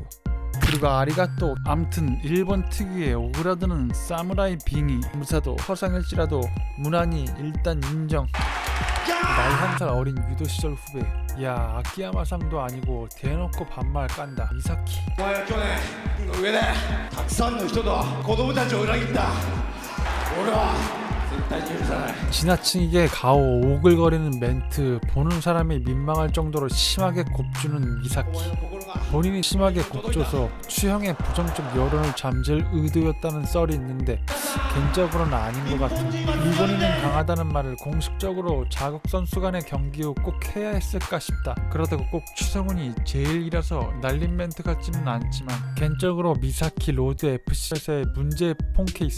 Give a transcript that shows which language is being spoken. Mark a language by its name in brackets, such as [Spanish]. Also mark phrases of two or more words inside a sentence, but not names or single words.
[Korean] 그리고 아리가또. 암튼 일본 특유의 오그라드는 사무라이 빙의. 무사도 허상일지라도 무난히 일단 인정. 나이 한 살 어린 유도 시절 후배. 야, 아키야마상도 아니고 대놓고 반말 깐다. 미사키. [Japanese] お前は去年リングの上でたくさんの人と子供たちを裏切った俺は絶対に許さない [Korean] 지나치게 가오 오글거리는 멘트. 보는 사람이 민망할 정도로 심하게 곱주는 미사키. [Japanese] お前の心が [Korean] 본인이 심하게 곱줘서 추형의 부정적 여론을 잠재울 의도였다는 썰이 있는데 개인적으로는 아닌 것 같은. 일본인은 강하다는 말을 공식적으로 자국 선수 간의 경기 후 꼭 해야 했을까 싶다. 그러다고 꼭 추성훈이 제일이라서 날린 멘트 같지는 않지만 개인적으로 미사키 로드 FC에서의 문제의 폰케이스.